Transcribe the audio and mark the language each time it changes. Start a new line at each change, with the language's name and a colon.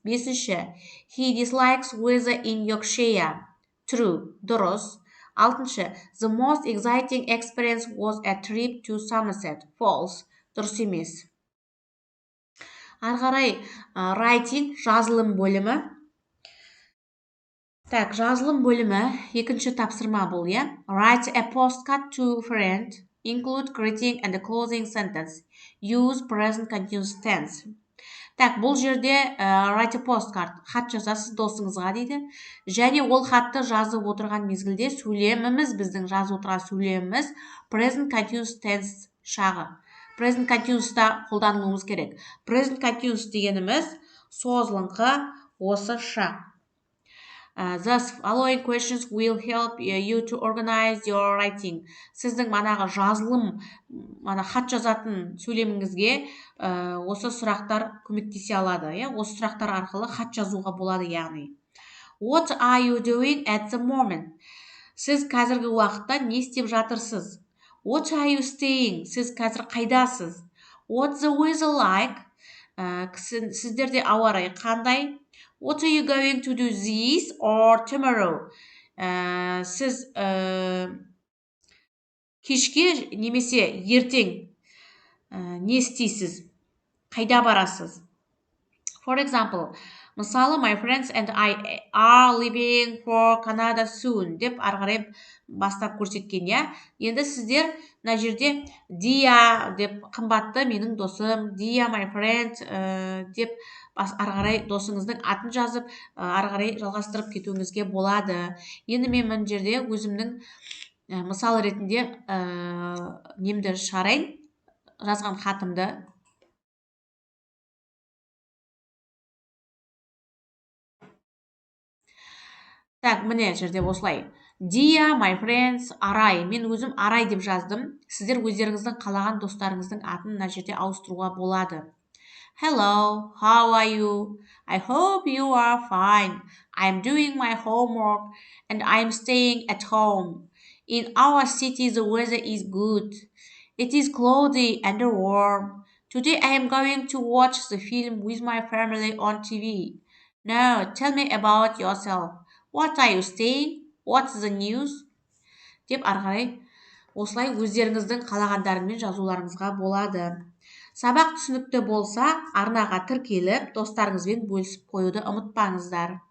English: Бесінші, he dislikes weather in Yorkshire. True,
Kazakh: дұрыс.
English: Алтыншы, the most exciting experience was a trip to Somerset.
Kazakh: False, дұрыс емес. Ары қарай writing, жазылым бөлімі. Жазылым бөлімі екінші тапсырма бұл, я?
English: Write a postcard to a friend, include greeting and closing sentence. Use present continuous tense.
Kazakh: Бұл жерде
English: write a postcard,
Kazakh: хат жазасыз досыңызға дейді. Және ол хатты жазып отырған мезгілде сөйлеміміз, біздің жазып отырған сөйлеміміз present continuous tense шағы. Present continuous'та қолданылуымыз керек. Present continuous дегеніміз созылыңқы осы шақ.
English: The following questions will help you to organize your writing.
Kazakh: Сіздің манағы жазылым, хат жазатын сөйлеміңізге осы сұрақтар көмектесе алады. Осы сұрақтар арқылы хат жазуға болады, яғни.
English: What are you doing at the moment?
Kazakh: Сіз қазіргі уақытта не істеп жатырсыз?
English: What are you staying?
Kazakh: Сіз қазір қайдасыз?
English: What's the weather like?
Kazakh: Сіздерде ауа райы қандай?
English: What are you going to do this or tomorrow?
Kazakh: Сіз кешке немесе ертең не істейсіз? Қайда барасыз?
English: For example, мысалы, my friends and I are leaving for Canada soon
Kazakh: деп арғарай бастап көрсеткен, я? Енді сіздер мына жерде Dia деп қымбатты менің досым,
English: Dia my friend
Kazakh: деп арғарай досыңыздың атын жазып, арғарай жалғастырып кетуіңізге болады. Енді мен мына жерде өзімнің мысалы ретінде немді шығарайын, жазған хатымды. Міне жерде осылай.
English: Dear my friends, Арай.
Kazakh: Мен өзім Арай деп жаздым. Сіздер өздеріңіздің қалаған достарыңыздың атын мына жерде ауыстыруға болады.
English: Hello, how are you? I hope you are fine. I'm doing my homework and I'm staying at home. In our city, the weather is good. It is cloudy and warm. Today I am going to watch the film with my family on TV. Now, tell me about yourself. What are you saying? What's the news?
Kazakh: Деп ары қарай осылай өздеріңіздің қалағандарымен жазуларыңызға болады. Сабақ түсінікті болса, арнаға тіркеліп, достарыңызбен бөлісіп қоюды ұмытпаңыздар.